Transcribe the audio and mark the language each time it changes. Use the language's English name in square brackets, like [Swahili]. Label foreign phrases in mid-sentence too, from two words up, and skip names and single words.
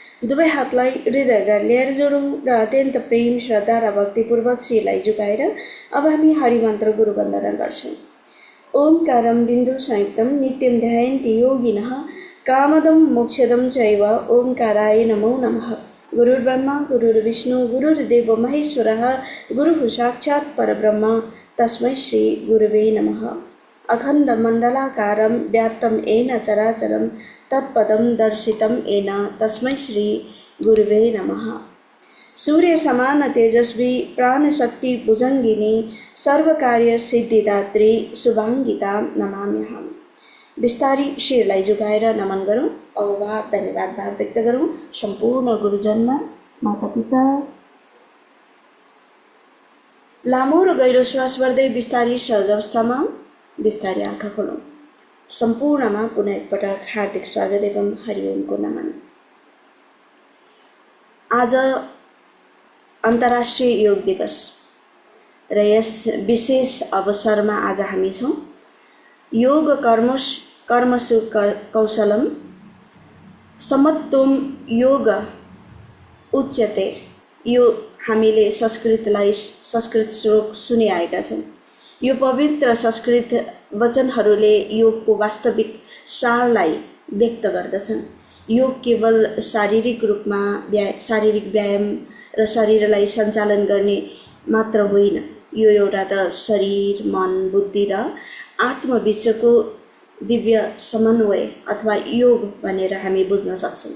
[Nepali] दुवै हातलाई हृदयमा ल्याएर जोडौँ र अत्यन्त प्रेम, श्रद्धा र भक्तिपूर्वक शिरलाई झुकाएर अब हामी हरिमन्त्र गुरुवन्दना गर्छौँ। [Sanskrit] ओंकारं बिन्दु संयुक्तं नित्यं ध्यायन्ति योगिनः कामदं मोक्षदं चैव ओंकाराय नमो नमः। गुरुर्ब्रह्मा गुरुर्विष्णु गुरुर्देवो महेश्वरः गुरुः साक्षात् परब्रह्म तस्मै श्री गुरुवे नमः। अखण्डमण्डलाकारं व्याप्तं येन चराचरं तत्पदं दर्शितं येन तस्मै श्री गुरुवे नमः। सूर्य समान तेजस्वी प्राणशक्ति भुजङ्गिनी सर्वकार्य सिद्धिदात्री शुभाङ्गिता नमाम्यहम्। [Nepali] बिस्तारी शिरलाई झुकाएर नमन गरौँ, अवभाव धन्यवाद भाव व्यक्त गरौँ सम्पूर्ण गुरुजनमा, मातापिता। लामो र गहिरो श्वास गर्दै बिस्तारी सहज अवस्थामा बिस्तारी आँखा खोलौँ। सम्पूर्णमा पुनः एकपटक हार्दिक स्वागत एवं हरिओमको नमन। आज अन्तर्राष्ट्रिय योग दिवस र यस विशेष अवसरमा आज हामी छौँ। [Sanskrit] योग कर्मसु कौशलम समत्वम योग उच्यते। [Nepali] यो हामीले संस्कृत श्लोक सुनिआएका छौँ। यो पवित्र संस्कृत वचनहरूले योगको वास्तविक सारलाई व्यक्त गर्दछन्। योग केवल शारीरिक रूपमा शारीरिक व्यायाम र शरीरलाई सञ्चालन गर्ने मात्र होइन, यो एउटा त शरीर, मन, बुद्धि र आत्मबीचको दिव्य समन्वय अथवा योग भनेर हामी बुझ्न सक्छौँ।